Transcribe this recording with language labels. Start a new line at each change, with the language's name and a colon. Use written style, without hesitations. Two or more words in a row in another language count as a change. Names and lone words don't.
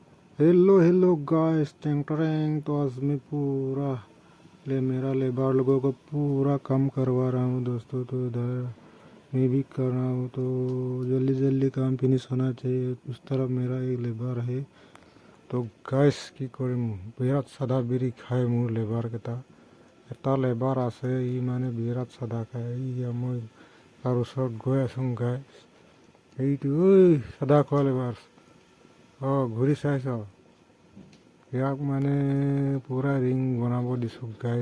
English: hello guys टेंग टरेंग।
Hindi: तो आज मैं पूरा मेरा लेबर लोगों को पूरा काम करवा रहा हूँ दोस्तों। तो इधर मैं भी कर रहा हूँ, तो जल्दी जल्दी काम फिनिश होना चाहिए। उस तरफ मेरा एक लेबर है। तो गाइस
Assamese: কি কৰিম, বিৰাট সাদা বিৰি খায় মোৰ লেবাৰকেইটা। এটা লেবাৰ আছে, ই মানে বিৰাট সাদা খায়। মই তাৰ ওচৰত গৈ আছোঁ গাইছ। এইটো ঐ সাদা খোৱা লেবাৰ, ঘূৰি চাইছ? ইয়াক মানে পূৰা ৰিং বনাব দিছোঁ গাইছ।